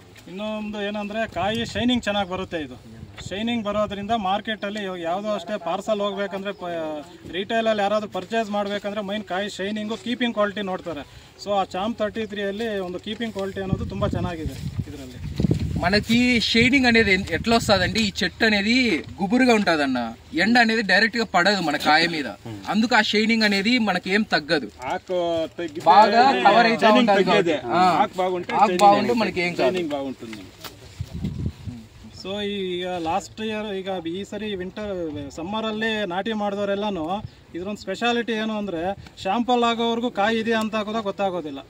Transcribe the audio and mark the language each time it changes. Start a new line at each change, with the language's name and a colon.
Kannada: ಇನ್ನೊಂದು ಏನಂದರೆ ಕಾಯಿ ಶೈನಿಂಗ್ ಚೆನ್ನಾಗಿ ಬರುತ್ತೆ. ಇದು ಶೈನಿಂಗ್ ಬರೋದ್ರಿಂದ ಮಾರ್ಕೆಟಲ್ಲಿ ಯಾವುದೋ ಅಷ್ಟೇ ಪಾರ್ಸಲ್ ಹೋಗ್ಬೇಕಂದ್ರೆ ರಿಟೇಲಲ್ಲಿ ಯಾರಾದರೂ ಪರ್ಚೇಸ್ ಮಾಡಬೇಕಂದ್ರೆ ಮೈನ್ ಕಾಯಿ ಶೈನಿಂಗು ಕೀಪಿಂಗ್ ಕ್ವಾಲಿಟಿ ನೋಡ್ತಾರೆ. ಸೊ ಆ ಚಾಂಪ್ 33ಅಲ್ಲಿ ಒಂದು కీపింగ్ క్వాలిటీ ಅನ್ನೋದು ತುಂಬ ಚೆನ್ನಾಗಿದೆ. ಇದರಲ್ಲಿ
Telugu: మనకి షేడింగ్ అనేది ఎట్లా వస్తుందంటే ఈ చెట్టు అనేది గుబురుగా ఉంటుందన్న, ఎండ అనేది డైరెక్ట్ గా పడదు మన కాయ మీద. అందుకు ఆ షేడింగ్ అనేది మనకి ఏం తగ్గదు, బాగా కవర్ అయితే బాగుంటే మనకి ఏం బాగుంటుంది.
Kannada: ಸೊ ಈಗ ಲಾಸ್ಟ್ ಇಯರ್ ಈಗ ಈ ಸರಿ ಸಮ್ಮರಲ್ಲಿ ನಾಟಿ ಮಾಡಿದವರೆಲ್ಲನೂ ಇದರೊಂದು ಸ್ಪೆಷಾಲಿಟಿ ಏನು ಅಂದರೆ ಶಾಂಪಲ್ ಆಗೋವರೆಗೂ ಕಾಯಿ ಇದೆ ಅಂತ ಕೂಡ ಗೊತ್ತಾಗೋದಿಲ್ಲ.